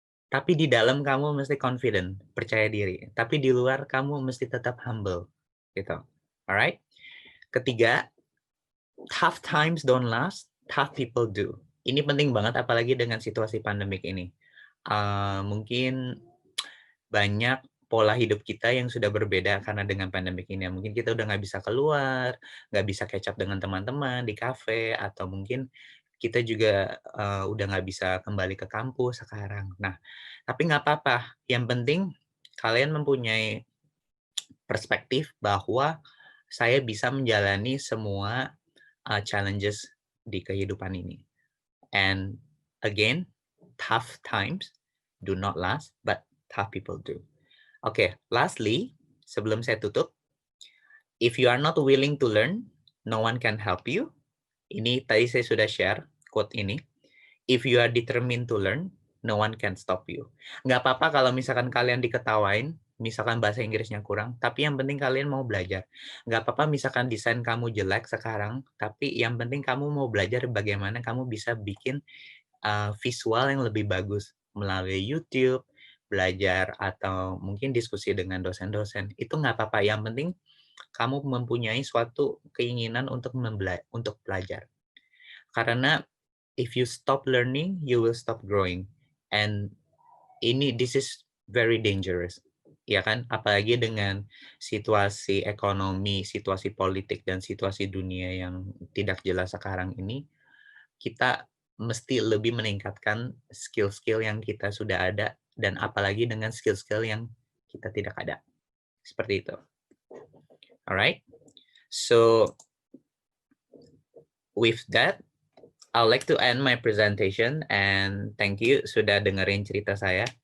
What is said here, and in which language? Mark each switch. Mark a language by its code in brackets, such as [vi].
[id] Tapi di dalam kamu mesti confident, percaya diri. Tapi di luar kamu mesti tetap humble, gitu. Alright? Ketiga, [en] tough times don't last, tough people do. [id] Ini penting banget, apalagi dengan situasi pandemik ini. Mungkin banyak pola hidup kita yang sudah berbeda karena dengan pandemik ini. Mungkin kita udah nggak bisa keluar, nggak bisa catch up dengan teman-teman di kafe, atau mungkin kita juga udah nggak bisa kembali ke kampus sekarang. Nah, tapi nggak apa-apa. Yang penting kalian mempunyai perspektif bahwa saya bisa menjalani semua challenges di kehidupan ini. [en] And again, tough times do not last, but tough people do. Okay, lastly, [id] sebelum saya tutup, [en] if you are not willing to learn, no one can help you. [id] Ini tadi saya sudah share quote ini. [en] If you are determined to learn, no one can stop you. [id] Nggak apa-apa kalau misalkan kalian diketawain, misalkan bahasa Inggrisnya kurang, tapi yang penting kalian mau belajar. Nggak apa-apa misalkan desain kamu jelek sekarang, tapi yang penting kamu mau belajar bagaimana kamu bisa bikin visual yang lebih bagus melalui YouTube, belajar, atau mungkin diskusi dengan dosen-dosen. Itu nggak apa-apa, yang penting kamu mempunyai suatu keinginan untuk belajar. Karena [en] if you stop learning, you will stop growing. And this is very dangerous. [id] Ya kan? Apalagi dengan situasi ekonomi, situasi politik, dan situasi dunia yang tidak jelas sekarang ini, kita mesti lebih meningkatkan skill-skill yang kita sudah ada, dan apalagi dengan skill-skill yang kita tidak ada. Seperti itu. Alright? [en] So, with that, I would like to end my presentation, and thank you [id] sudah dengerin cerita saya.